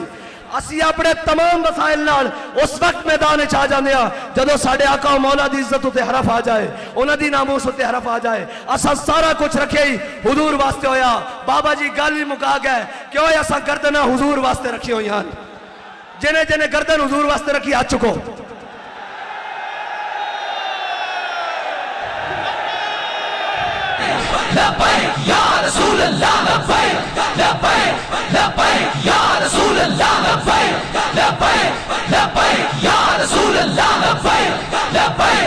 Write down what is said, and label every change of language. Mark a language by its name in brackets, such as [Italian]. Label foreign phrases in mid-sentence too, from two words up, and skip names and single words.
[Punjabi] اسی اپنے تمام وسائل نال اس وقت میدان چ آ جاندے آ جدوں ساڈے آقا مولا دی عزت اتے حرف آ جائے، اونہاں دی ناموس اتے حرف آ جائے. اسا سارا کجھ رکھے ہی حضور واسطے ہویا۔ بابا جی گل بھی مکا گئے، کیوں اسا گردناں حضور واسطے رکھی ہوئی ہیں. جنہیں جنہیں گردن حضور واسطے رکھی آ چکو. [Arabic] لبيك يا رسول الله، لبيك لبيك لبيك يا رسول الله، لبيك لبيك لبيك يا رسول الله، لبيك لبيك